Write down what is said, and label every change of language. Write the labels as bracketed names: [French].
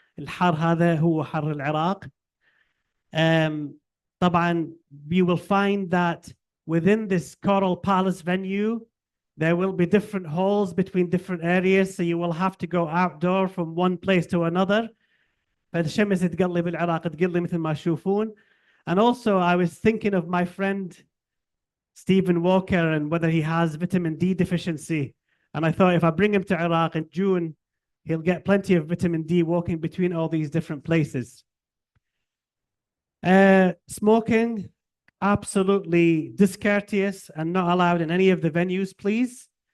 [Arabic] الحر هذا هو حر العراق. [English] طبعا you will find that within this Coral Palace venue, there will be different halls between different areas, so you will have to go outdoor from one place to another. [Arabic] فالشمس تقلي بالعراق تقلي مثل ما تشوفون. [English] And also, I was thinking of my friend Stephen Walker and whether he has vitamin D deficiency. And I thought if I bring him to Iraq in June, he'll get plenty of vitamin D walking between all these different places. Smoking, absolutely discourteous and not allowed in any of the venues, please.